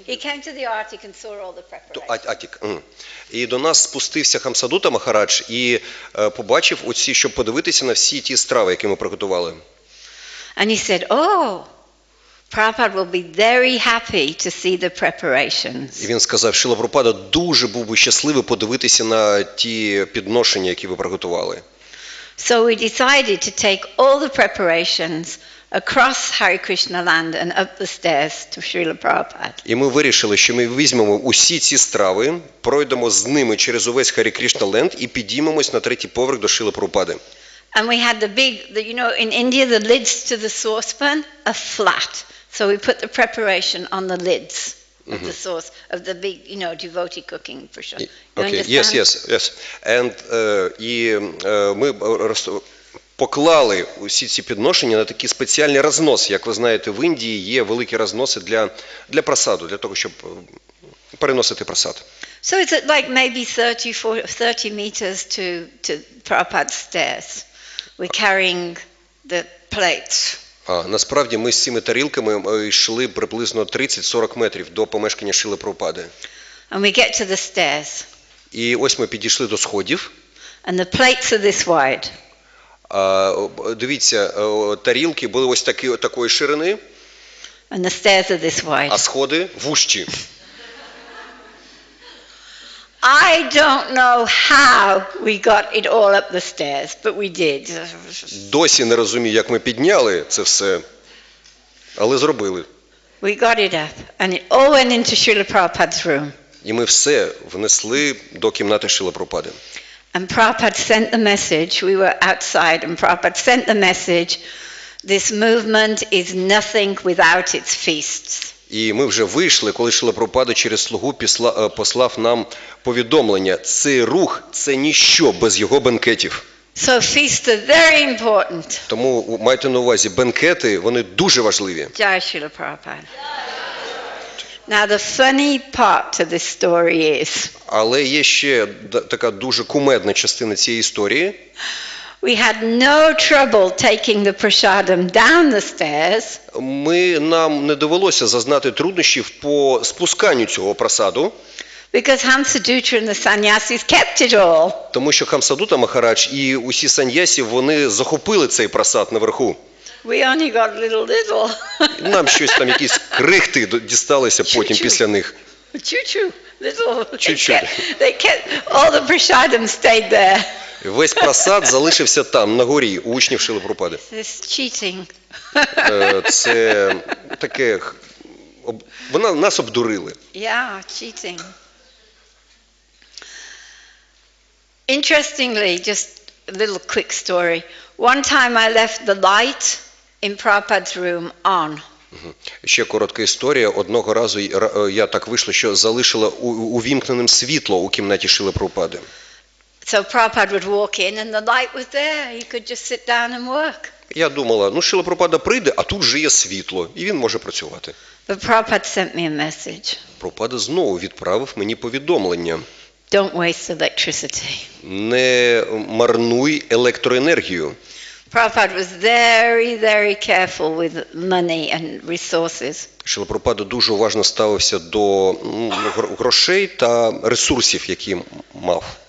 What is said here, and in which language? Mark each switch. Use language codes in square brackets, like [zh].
[en] He came to the Arctic and saw all the preparations. [uk] Атік. І до нас спустився Хамсадута Махарадж і побачив оці, щоб подивитися на всі ті страви, які ми приготували. [en] And he said, oh, Prabhupada will be very happy to see the preparations. [uk] І він сказав, Шрила Прабхупада дуже був би щасливий подивитися на ті підношення, які ви приготували. [en] So we decided to take all the preparations across Hare Krishna land and up the stairs to Srila Prabhupada. [uk] І ми вирішили, що ми візьмемо усі ці страви, пройдемо з ними через увесь Hare Krishna land і підіймемось на 3-й поверх до Шрили Прабхупади. [en] And we had in India, the lids to the saucepan are flat. So we put the preparation on the lids of the sauce, of the big, devotee cooking for sure. Okay, yes. [uk] And і ми поклали усі ці підношення на такі спеціальні розноси. Як ви знаєте, в Індії є великі розноси для просаду, для того, щоб переносити просад. [en] So it's like maybe 30 meters to Prabhupada's stairs. We're carrying the plates. [uk] Насправді ми з цими тарілками йшли приблизно 30-40 метрів до помешкання Шрили Прабхупади. [en] And we get to the stairs. [uk] І ось ми підійшли до сходів. [en] And the plates are this wide. [uk] Дивіться, тарілки були ось такої ширини. [en] And the stairs are this wide. [uk] А сходи вужчі. [en] I don't know how we got it all up the stairs, but we did. [uk] Досі не розумію, як ми підняли це все, але зробили. [en] We got it up, and it all went into Srila Prabhupada's room. [uk] І ми все внесли до кімнати Шрили Прабхупади. [en] And Prabhupada sent the message. We were outside, and Prabhupada sent the message. This movement is nothing without its feasts. [uk] І ми вже вийшли, коли Шрила Прабхупада через слугу послав нам повідомлення. Цей рух – це ніщо без його бенкетів. [en] So feasts are very important. [uk] Тому майте на увазі, бенкети, вони дуже важливі. [en] Jai Srila Prabhupada. Now the funny part to this story is. [uk] Але є ще така дуже кумедна частина цієї історії. [en] We had no trouble taking the prasadam down the stairs. [uk] Нам не довелося зазнати труднощів по спусканню цього прасаду. [en] Because Hamsadutta and the sannyasis kept it all. [uk] Тому що Хамсадута Махарадж і усі саньясі, вони захопили цей прасад наверху. [en] We only got little. [uk] Нам щось там, якісь крихти дісталися потім після них. [en] Little. [ru] Чуть-чуть. [en] They kept all the prasadam stayed there. [uk] Весь прасад залишився там, на горі, у учнів Шрили Прабхупади. [en] This cheating. [uk] Це таке, нас обдурили. [en] Yeah, cheating. Interestingly, just a little quick story. One time I left the light in Prabhupada's room on. [uk] Ще коротка історія. Одного разу я так вийшло, що залишила увімкненим світло у кімнаті Шрили Прабхупади. [en] So Prabhupada would walk in and the light was there. He could just sit down and work. [uk] Я думала, Шрила Прабхупада прийде, а тут же є світло, і він може працювати. [en] But Prabhupada sent me a message. [uk] Прабхупада знову відправив мені повідомлення. [en] Don't waste electricity. [uk] Не марнуй електроенергію. [en] Prabhupada was very, very careful with money and resources. [uk] Шрила Прабхупада дуже уважно ставився до грошей та ресурсів, які мав.